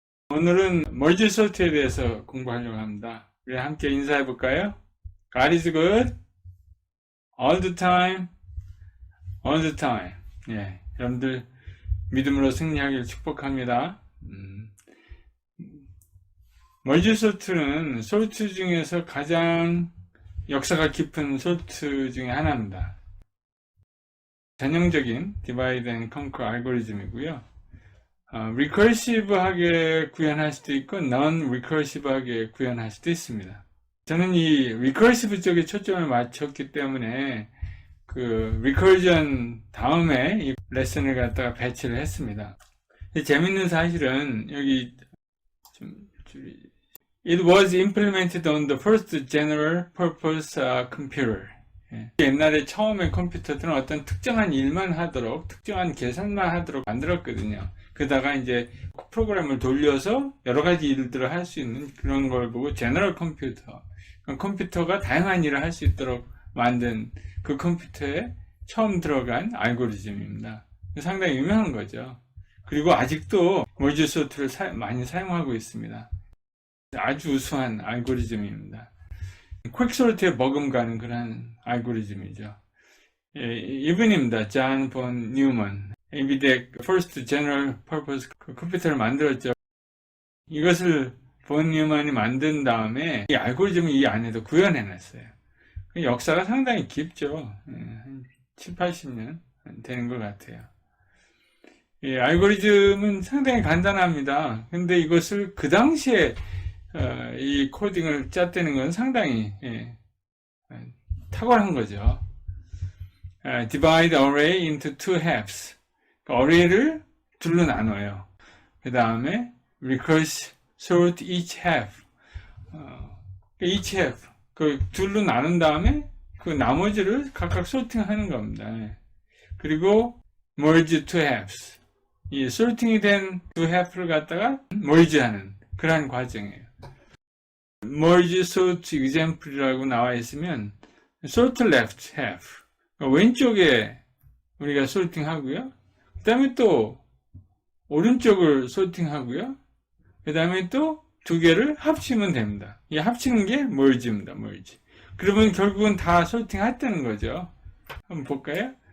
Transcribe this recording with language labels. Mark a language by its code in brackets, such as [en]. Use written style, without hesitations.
[ko] 오늘은 멀지 소트에 대해서 공부하려고 합니다. 우리 함께 인사해 볼까요? [en] God is good all the time, all the time. [ko] 예, 여러분들 믿음으로 승리하길 축복합니다. 멀지 소트는 소트 중에서 가장 역사가 깊은 소트 중에 하나입니다. 전형적인 디바이드 앤 컨커 알고리즘이고요. 리커시브하게 구현할 수도 있고 non-리커시브하게 구현할 수도 있습니다. 저는 이 리커시브 쪽에 초점을 맞췄기 때문에 그 리커전 다음에 이 레슨을 갖다가 배치를 했습니다. 재밌는 사실은 여기 [en] It was implemented on the first general purpose computer. [ko] 옛날에 처음에 컴퓨터들은 어떤 특정한 일만 하도록, 특정한 계산만 하도록 만들었거든요. 그러다가 이제 프로그램을 돌려서 여러 가지 일들을 할 수 있는 그런 걸 보고 제너럴 컴퓨터, 컴퓨터가 다양한 일을 할 수 있도록 만든 그 컴퓨터에 처음 들어간 알고리즘입니다. 상당히 유명한 거죠. 그리고 아직도 멀지 소트를 많이 사용하고 있습니다. 아주 우수한 알고리즘입니다. 퀵솔트에 버금가는 그런 알고리즘이죠. 이분입니다. 존 본 뉴먼. NVIDIA First General Purpose 컴퓨터를 만들었죠. 이것을 본 뉴먼이 만든 다음에 이 알고리즘을 이 안에도 구현해놨어요. 역사가 상당히 깊죠. 한 7, 80년 되는 것 같아요. 이 알고리즘은 상당히 간단합니다. 근데 이것을 그 당시에 이 코딩을 짰다는 건 상당히 탁월한 거죠. [en] Divide array into two halves. [ko] array를 둘로 나눠요. 그 다음에 [en] recurse sort each half. each half. [ko] 그 둘로 나눈 다음에 그 나머지를 각각 소팅하는 겁니다. 그리고 [en] merge two halves. [ko] 이 sorting이 된 two half를 갖다가 merge하는 그러한 과정이에요. [en] merge sort example [ko] 이라고 나와 있으면 [en] sort left half. [ko] 왼쪽에 우리가 sorting하고요. 그 다음에 또 오른쪽을 sorting하고요. 그 다음에 또 두 개를 합치면 됩니다. 이 합치는 게 merge입니다. [en] merge. [ko] 그러면 결국은 다 sorting했다는 거죠. 한번 볼까요?